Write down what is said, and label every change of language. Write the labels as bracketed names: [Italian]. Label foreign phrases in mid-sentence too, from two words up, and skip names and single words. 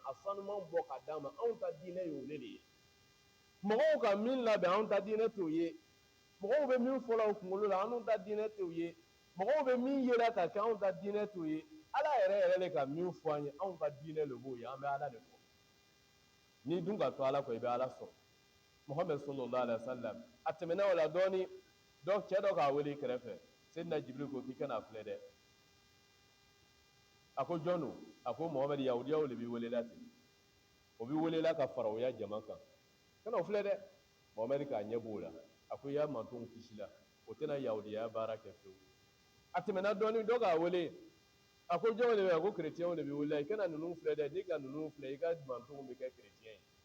[Bambara] a sanuman bɔ k'a d'an ma anw ta diinɛ ye olu de ye mɔgɔw ka min labɛn anw ta diinɛ t'o ye mɔgɔw bɛ min fɔla u kunkolo la anw ta diinɛ t'o ye mɔgɔw bɛ min yera ka kɛ anw ta diinɛ t'o ye ala yɛrɛ de ka min fɔ an ye anw ka diinɛ de b'o ye an bɛ ala de fɔ n'i dun ka to ala kɔ i bɛ ala sɔrɔ muhammed [Arabic] صلى الله عليه وسلم [Bambara] a tɛmɛna o la dɔɔni cɛ dɔ k'a wele i kɛrɛfɛ sedina jibiri ko k'i kana filɛ dɛ a ko jɔn don a ko muhammed yahudiyaw de b'i welela ten o b'i welela ka fara o ya jama kan kana o filɛ dɛ muhammed k'a ɲɛ b'o la a ko i y'a mantonw kisi la o tɛna yahudiya baara kɛ fiyewu a tɛmɛna dɔɔni dɔ k'a wele a ko jɔnw de bɛ a ko kerecɛnw de b'i welela i kana ninnu filɛ dɛ n'i ka ninnu filɛ i ka mantonw bɛ kɛ kerecɛn ye